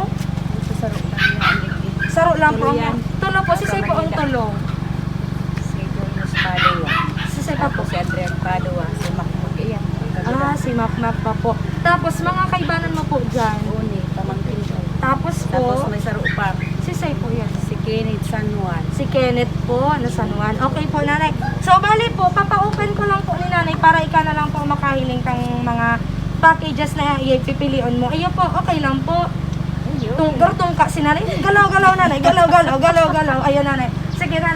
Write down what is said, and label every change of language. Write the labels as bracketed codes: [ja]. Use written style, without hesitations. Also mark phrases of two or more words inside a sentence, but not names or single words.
[bik] Saro lang yan. Saro lang po. Tulo yan. Tulo po, si Say po ang tulong. Si Julius Padua. Si Say pa po. Si Adrian Padua. Si Macmug. Iyan. Si Map pa po. Tapos mga kaibanan mo po dyan. Uni. Pamangkin ko. Tapos Tapos po, may saro pa. si Say po yan. Si Kenneth San Juan. Si Kenneth po, na San Juan. Okay po, nanay. So, bali po, papa-open ko lang po ni nanay para ika na lang po makahiling kang mga packages na ipipilion mo. Iyo po, okay lang po. Tungka si nanay. Galaw-galaw, nanay. Galaw-galaw. Ayun, nanay. Sige, nanay.